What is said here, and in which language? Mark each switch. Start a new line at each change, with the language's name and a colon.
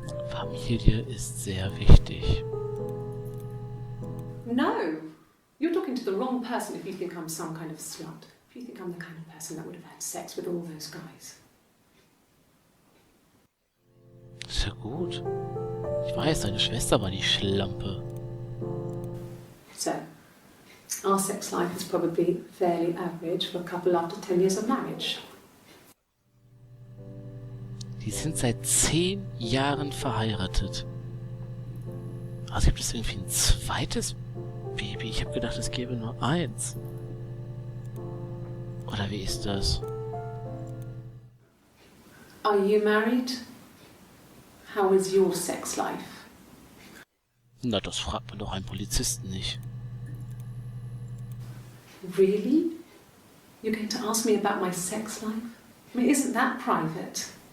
German: Familie ist sehr wichtig.
English: No, you're talking to the wrong person if you think I'm some kind of slut. If you think I'm the kind of person that would have had sex with all those guys.
German: Ist ja gut. Ich weiß, deine Schwester war die Schlampe.
English: So, our sex life is probably fairly average for a couple after 10 years of marriage.
German: Die sind seit 10 Jahren verheiratet. Also gibt es irgendwie ein zweites Baby? Ich habe gedacht, es gäbe nur eins. Oder wie ist das?
English: Are you married? How is your sex life?
German: Na, das fragt man doch einen Polizisten nicht.
English: Really? You're going to ask me about my sex life? I mean, isn't that private?